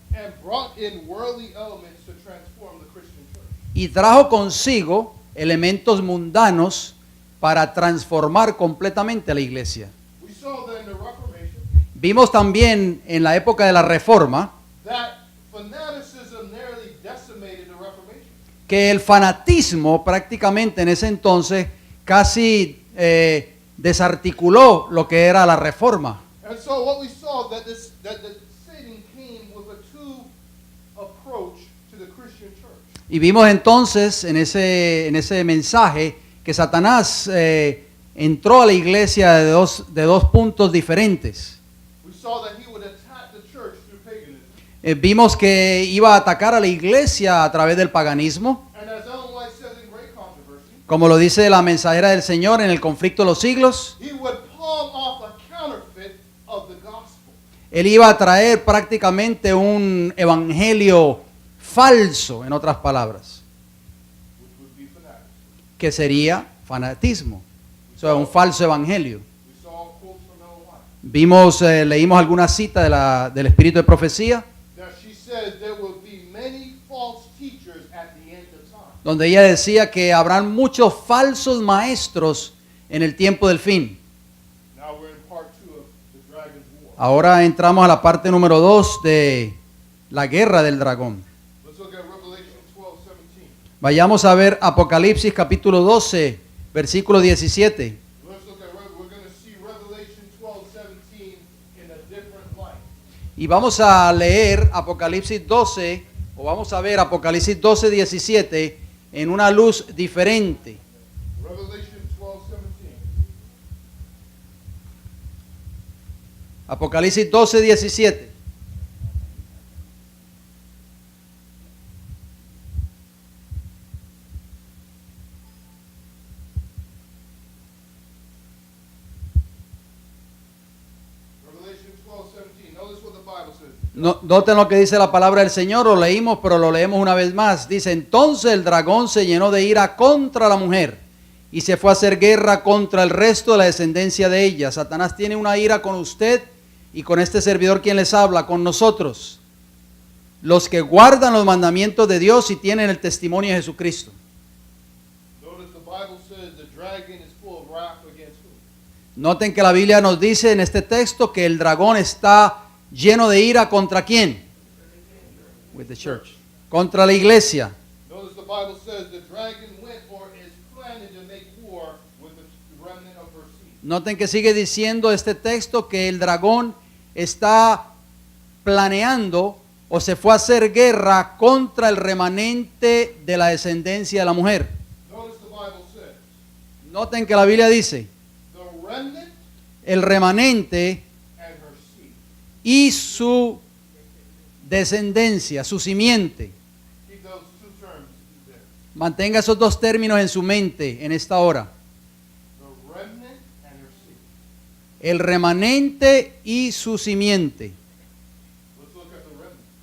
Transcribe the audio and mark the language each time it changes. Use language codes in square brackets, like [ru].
[en] And brought in worldly elements to transform the Christian church. [es] y trajo consigo elementos mundanos para transformar completamente a la iglesia. [en] We saw that in the Reformation [es] Vimos también en la época de la Reforma [en] that fanaticism nearly decimated the Reformation. [es] que el fanatismo prácticamente en ese entonces casi desarticuló lo que era la Reforma. [en] And so what we saw that Satan came with a two approach to the Christian church. [es] Y vimos entonces en ese mensaje que Satanás entró a la iglesia de dos puntos diferentes. [en] We saw that he would attack the church through paganism. [es] Vimos que iba a atacar a la iglesia a través del paganismo, [en] And as Ellen White says in Great Controversy, [es] como lo dice la mensajera del Señor en el conflicto de los siglos. [en] he would palm off a counterfeit of the gospel. [es] Él iba a traer prácticamente un evangelio falso, en otras palabras, [en] Which would be fanaticism. [es] que sería fanatismo, o sea, un falso evangelio. [en] We saw quotes from Ellen White [es] Vimos, leímos alguna cita del espíritu de profecía, [en] that she says there will be many false teachers at the end of time. [es] donde ella decía que habrán muchos falsos maestros en el tiempo del fin. [en] Now we're in part 2 of the dragon's war. [es] Ahora entramos a la parte número 2 de la guerra del dragón. [en] Let's look at Revelation 12:17. [es] Vayamos a ver Apocalipsis capítulo 12, versículo 17. [en] Let's look at we're going to see Revelation 12:17 in a different light. [es] Y vamos a leer Apocalipsis 12, o vamos a ver Apocalipsis 12, 17 en una luz diferente. [en] Revelation 12:17. [es] Apocalipsis 12, 17. [en] Revelation 12:17. Notice what the Bible says. [es] Noten lo que dice la palabra del Señor, lo leímos, pero lo leemos una vez más. Dice, entonces el dragón se llenó de ira contra la mujer y se fue a hacer guerra contra el resto de la descendencia de ella. Satanás tiene una ira con usted y con este servidor quien les habla, con nosotros, los que guardan los mandamientos de Dios y tienen el testimonio de Jesucristo. [en] Notice the Bible says the dragon is full of wrath against who? [es] Noten que la Biblia nos dice en este texto que el dragón está lleno de ira ¿contra quién? [en] With the church. [es] Contra la iglesia. [en] Notice the Bible says the dragon went or is planning to make war with the remnant of her seed. [es] Noten que sigue diciendo este texto que el dragón está planeando o se fue a hacer guerra contra el remanente de la descendencia de la mujer. [en] Notice the Bible says [es] Noten que la Biblia dice, [en] the remnant [es] el remanente [en] and her seed. [es] y su descendencia, su simiente. [en] Keep those two terms there. [es] Mantenga esos dos términos en su mente en esta hora. [en] The remnant and her seed. [es] El remanente y su simiente. [en] Let's look at the remnant.